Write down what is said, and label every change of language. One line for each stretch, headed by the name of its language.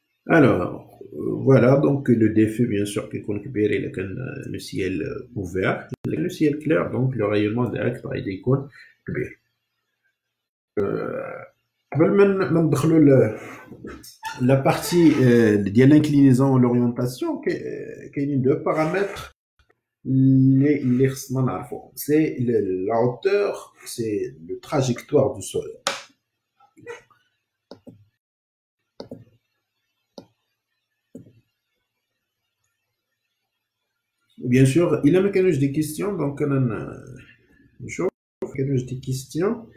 French: alors voilà donc le défi bien sûr
Arabic: كيكون كبير الا كان
French: le ciel ouvert le ciel clair donc le rayonnement direct
Arabic: غادي يكون كبير. قبل ما ندخلوا la partie ديال l'inclinaison l'orientation كاينين
French: deux paramètres
Arabic: اللي خصنا نعرفوهم.
French: C'est la hauteur, c'est le trajectoire du soleil. Bien sûr, il a
Arabic: ما كانوش
French: des questions, donc
Arabic: انا نشوف كانوش
French: des questions.